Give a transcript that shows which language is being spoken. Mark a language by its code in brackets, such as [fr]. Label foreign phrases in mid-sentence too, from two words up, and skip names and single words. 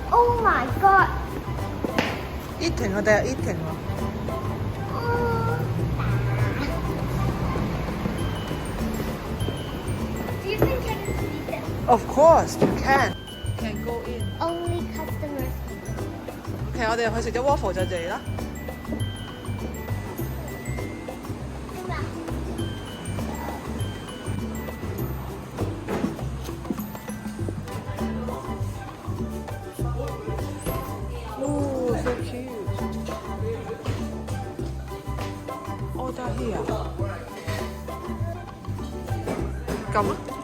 [en] Oh my god. [yue] Eating 我哋係 eating 喎。 [en] Do you think I can see them? Of course you can. Can go in. Only customers. [yue] OK， 我哋去食咗 waffle 就嚟啦。 [en] Oh, so cute. Order here. [yue] 撳啊！